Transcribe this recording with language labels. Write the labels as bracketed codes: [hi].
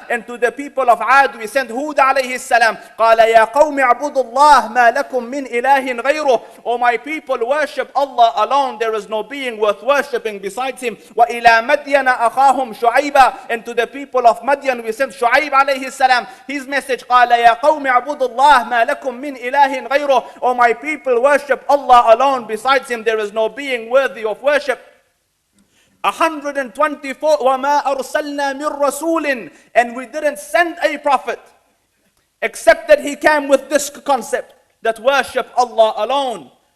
[en] And to the people of Ad, we sent Hud alayhi salam. [ar] قَالَ يَا قَوْمِ اعْبُدُوا اللَّهَ مَا لَكُمْ مِنْ إِلَٰهٍ غَيْرُهُ. [en] O my people, worship Allah alone. There is no being worth worshipping besides him. [ar] وَإِلَىٰ مَدْيَنَ أَخَاهُمْ شُعَيْبًا. [en] And to the people of Madian, we sent Shu'aib alayhi salam. His message: [ar] قَالَ يَا قَوْمِ اعْبُدُوا اللَّهَ مَا لَكُمْ مِنْ إِلَٰهٍ غَيْرُهُ. [en] O my people, worship Allah alone. Besides him, there is no being worthy of worship. [ar] 124. وَمَا أَرْسَلْنَا مِنْ رَسُولٍ. [en] And we didn't send a prophet except that he came with this concept, that worship Allah alone.